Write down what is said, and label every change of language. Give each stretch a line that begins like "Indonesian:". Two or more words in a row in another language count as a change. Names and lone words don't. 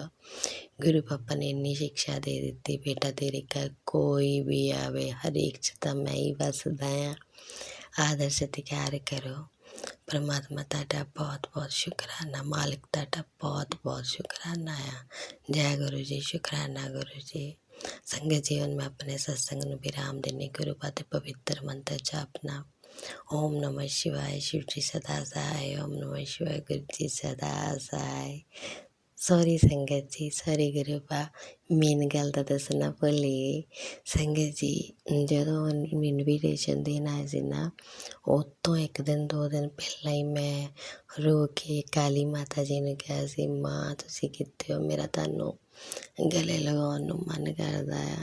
Punjabi: ਗੁਰੂ ਪਾਪਾ ਨੇ ਇੰਨੀ ਸਿਕਸ਼ਾ ਦੇ ਦਿੱਤੀ, ਬੇਟਾ ਤੇਰੇ ਘਰ ਕੋਈ ਵੀ ਆਵੇ, ਹਰੇਕ 'ਚ ਤਾਂ ਮੈਂ ਹੀ ਵੱਸਦਾ ਹਾਂ, ਆਦਰ ਸਤਿਕਾਰ ਕਰੋ। ਪਰਮਾਤਮਾ ਤੁਹਾਡਾ ਬਹੁਤ ਬਹੁਤ ਸ਼ੁਕਰਾਨਾ, ਮਾਲਕ ਤੁਹਾਡਾ ਬਹੁਤ ਬਹੁਤ ਸ਼ੁਕਰਾਨਾ ਆ। ਜੈ ਗੁਰੂ ਜੀ, ਸ਼ੁਕਰਾਨਾ ਗੁਰੂ ਜੀ। ਸੰਗਤ ਜੀ, ਹੁਣ ਮੈਂ ਆਪਣੇ ਸਤਸੰਗ ਨੂੰ ਵਿਰਾਮ ਦੇਣੀ। ਗੁਰੂ ਪਾਦ ਦੇ ਪਵਿੱਤਰ ਮੰਤਰ ਜਾਪਨਾ,
Hindi: ओम नमः शिवाय, शिव जी सदा सहाय, ओम नमः शिवाय, गुरु जी सदा सहाय।
Punjabi: ਸੌਰੀ ਸੰਗਤ ਜੀ, ਸੌਰੀ ਗੁਰੂ ਪਾ, ਮੇਨ ਗੱਲ ਤਾਂ ਦੱਸਣਾ ਭੁੱਲ ਗਈ। ਸੰਗਤ ਜੀ, ਜਦੋਂ ਇਨਵੀਟੇਸ਼ਨ ਦੇਣ ਆਏ ਸੀ ਨਾ, ਉਹ ਤੋਂ 1 ਦਿਨ 2 ਦਿਨ ਪਹਿਲਾਂ ਹੀ ਮੈਂ ਰੋ ਕੇ ਕਾਲੀ ਮਾਤਾ ਜੀ ਨੂੰ ਕਿਹਾ ਸੀ, ਮਾਂ ਤੁਸੀਂ ਕਿੱਥੇ ਹੋ, ਮੇਰਾ ਤੁਹਾਨੂੰ ਗਲੇ ਲਗਾਉਣ ਨੂੰ ਮਨ ਕਰਦਾ ਆ।